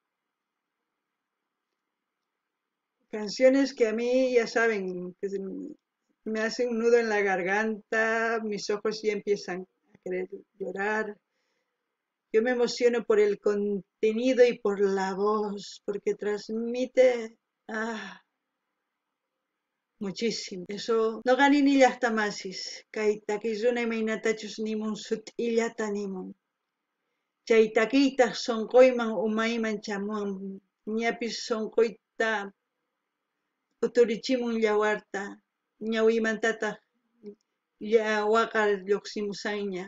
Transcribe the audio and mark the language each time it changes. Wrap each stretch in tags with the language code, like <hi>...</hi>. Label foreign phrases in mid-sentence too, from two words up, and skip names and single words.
<es>Canciones que a mí, ya saben, que me hacen un nudo en la garganta, mis ojos ya empiezan a querer llorar. Yo me emociono por el contenido y por la voz, porque transmite muchísimo.</es> <qu>Eso no gani ni llaqtamasis, kay takisuna imaynatachus nimun sut'illata nimun. Chay takiytaq sonquyman umayman chamuwan, ñapis sonquyta uturichimun yawarta, ñawiymantataq waqar lluqsimusanña.</qu>